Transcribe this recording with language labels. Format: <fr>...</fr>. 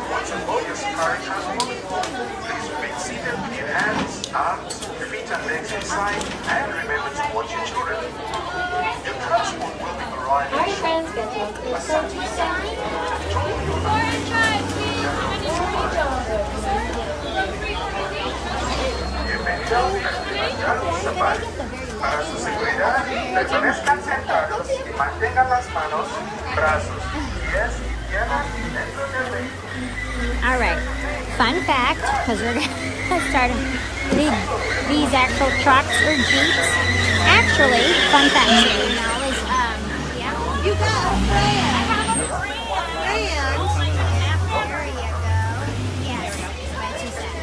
<en>Once aboard your safari transport, please remain seated with your hands, arms, feet and legs inside, and remember to watch your children. Your transport will be arriving shortly.</en> <es>Bienvenidos a Kilimanjaro Safari. Para su seguridad, permanezcan sentados y mantengan las manos, brazos, pies y piernas dentro del vehículo.</es> <en>All right. Fun fact, because we're going to start these actual trucks or Jeeps. Actually, fun fact, so you know, is, yeah. You got a friend. I have a friend. There you go. Yes. That's what she said.</en>